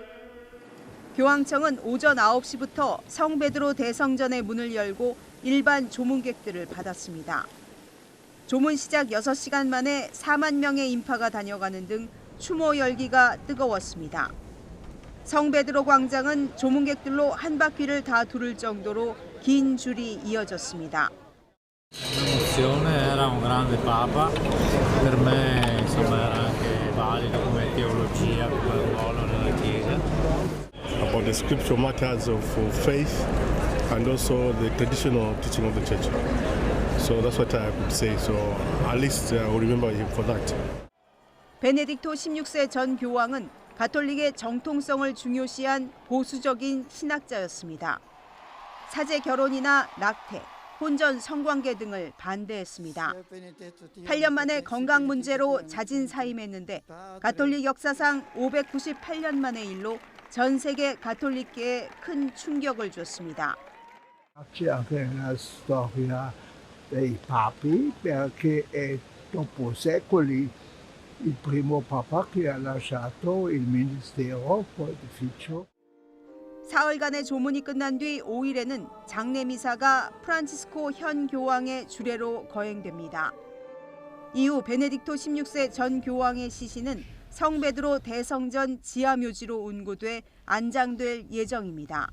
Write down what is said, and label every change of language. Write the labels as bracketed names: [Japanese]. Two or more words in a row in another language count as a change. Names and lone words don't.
[Korean] 교황청은 오전 9시부터 성베드로 대성전의 문을 열고 일반 조문객들을 받았습니다. 조문 시작 6시간 만에 4만 명의 인파가 다녀가는 등 추모 열기가 뜨거웠습니다. 성베드로 광장은 조문객들로 한 바퀴를 다 두를 정도로 긴 줄이 이어졌습니다. [Italian] L'emozione era un grande papa, per me insomma era anche valido come teologia, come ruolo nella Chiesa. Από [English] the scripture matters of faith and also the traditional teaching of the church. So that's what I could say. So at least I will remember him for that. [Korean] 베네딕토 16세 전 교황은 가톨릭의 정통성을 중요시한 보수적인 신학자였습니다. 사제 결혼이나 낙태, 혼전 성관계 등을 반대했습니다. 8년 만에 건강 문제로 자진 사임했는데 가톨릭 역사상 598년 만의 일로 전 세계 가톨릭계에 큰 충격을 줬습니다. [Italian] Anche la storia dei papi, perché è dopo secoli il primo papa che ha lasciato il ministero pontificio. [Korean] 사흘간의 조문이 끝난 뒤 5일에는 장례 미사가 프란치스코 현 교황의 주례로 거행됩니다. 이후 베네딕토 16세 전 교황의 시신은 성베드로 대성전 지하묘지로 운구돼 안장될 예정입니다.